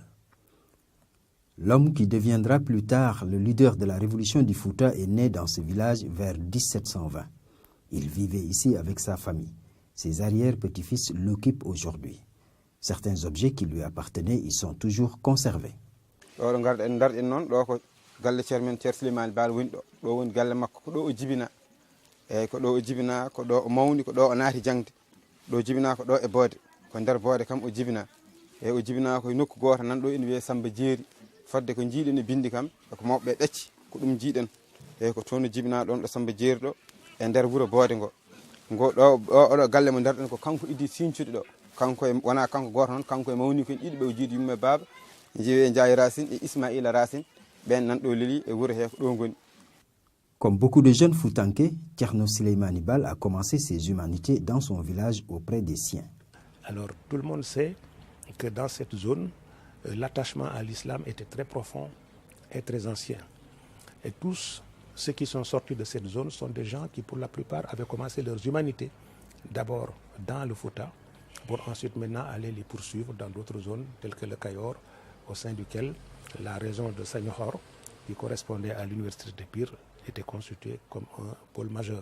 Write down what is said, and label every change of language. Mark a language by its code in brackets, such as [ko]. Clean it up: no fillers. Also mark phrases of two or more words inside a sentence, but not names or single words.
[fr] L'homme qui deviendra plus tard le leader de la révolution du Fouta est né dans ce village vers 1720. Il vivait ici avec sa famille. Ses arrière-petits-fils l'occupent aujourd'hui. Certains objets qui lui appartenaient y sont toujours conservés. [ff] ko ɗo o jibina ko ɗo o mawni ko ɗo o naati jangde ɗo jibina ko ɗo e boode ko nder boode kam o jibina e o jibina ko nokku goto nan ɗo ina wiye Samba Jeeri fadde ko jiiɗen e bindi kam ko mawɓe ɗacci ko ɗum jiiɗen e ko toon jibina ɗon ɗo Samba Jeeri ɗo e nder wuro boode ngo ɗo oɗo galle mo nderɗen ko kanko idi sincude ɗo kanko e wona kanko goto noon kanko e mawni ko ɗiɗi ɓe o jiiɗi yumma baba jeewe Ndiaye Racine et Ismaïla Racine ɓen nan ɗo leli e wuro he ko ɗo ngoni. [fr] Comme beaucoup de jeunes Foutanké, Thierno Souleymane Baal a commencé ses humanités dans son village auprès des siens. Alors tout le monde sait que dans cette zone, l'attachement à l'islam était très profond et très ancien. Et tous ceux qui sont sortis de cette zone sont des gens qui pour la plupart avaient commencé leurs humanités d'abord dans le Fouta pour ensuite maintenant aller les poursuivre dans d'autres zones telles que le Kayor, au sein duquel la région de Saniokhor, qui correspondait à l'université de Pire, était constitué comme un pôle majeur.